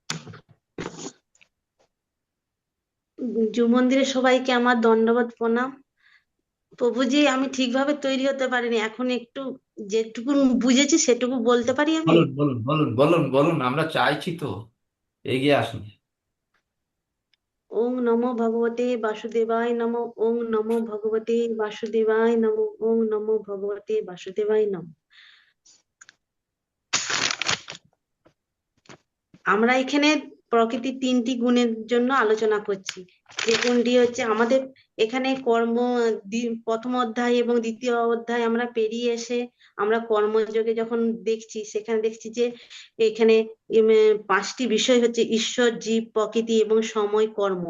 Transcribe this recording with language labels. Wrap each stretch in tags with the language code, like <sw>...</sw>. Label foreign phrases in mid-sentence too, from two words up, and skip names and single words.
<bn>জু মন্দিরে সবাইকে আমার দণ্ডবত প্রণাম। প্রভুজি, আমি ঠিকভাবে তৈরি হতে পারিনি, এখন একটু যেটুকু বুঝেছি সেটুকু বলতে পারি আমি। বলুন বলুন বলুন বলুন বলুন, আমরা চাইছি তো, এগিয়ে আসুন।</bn> <sa>ওং নমো ভগবতে বাসুদেবায় নমো, ওং নমো ভগবতে বাসুদেবায় নমো, ওং নমো ভগবতে বাসুদেবায় নমো।</sa> <bn>আমরা এখানে প্রকৃতির তিনটি গুণের জন্য আলোচনা করছি। যে গুণটি হচ্ছে আমাদের এখানে প্রথম অধ্যায় এবং দ্বিতীয় অধ্যায় আমরা পেরিয়ে এসে আমরা কর্মযোগে যখন দেখছি, সেখানে দেখছি যে এখানে পাঁচটি বিষয় হচ্ছে ঈশ্বর, জীব, প্রকৃতি এবং সময়, কর্ম।</bn>